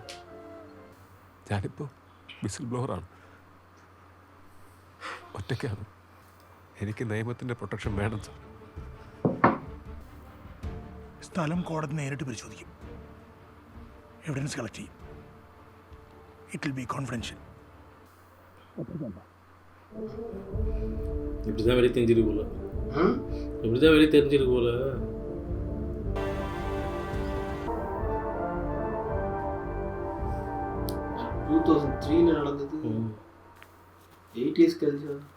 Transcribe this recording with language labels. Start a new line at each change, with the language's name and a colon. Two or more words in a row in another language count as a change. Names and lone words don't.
Malayalam: ഞാനിപ്പോൾ വിസിൽ ബ്ലോവറാണ്, ഒറ്റയ്ക്കാണ്. എനിക്ക് നിയമത്തിൻ്റെ പ്രൊട്ടക്ഷൻ വേണം സാർ. സ്ഥലം കോടതി നേരിട്ട് പരിശോധിക്കും,
English: evidence collect
Malayalam: ചെയ്യും.
English: it will be confidential.
Tamil: இப்படிதான் வெளியே தெரிஞ்சிருக்கு போல. இப்படிதான் வெளியே தெரிஞ்சிருக்கு போல. நடந்தது 8 years கழிச்சு.